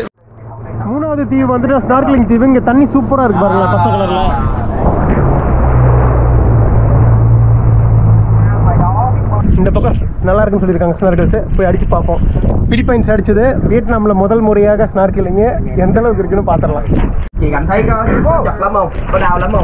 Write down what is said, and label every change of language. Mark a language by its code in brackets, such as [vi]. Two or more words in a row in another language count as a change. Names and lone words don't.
[ta] மூணாவது தீவு வந்துட்டு ஸ்னார்க்லிங் தீவு. இங்கே தண்ணி சூப்பராக இருக்குது பாருங்களா, பச்சை கலரில். இந்த பக்கம் நல்லா இருக்குன்னு சொல்லியிருக்காங்க ஸ்னார்கல்ஸ். போய் அடித்து பார்ப்போம். பிலிப்பைன்ஸ் அடிச்சது வியட்நாமில் முதல் முறையாக ஸ்னார்கலிங்க எந்த அளவுக்கு இருக்குன்னு பார்த்துடலாம். [vi] Chị cảm thấy có chật lắm không? Có đau lắm không?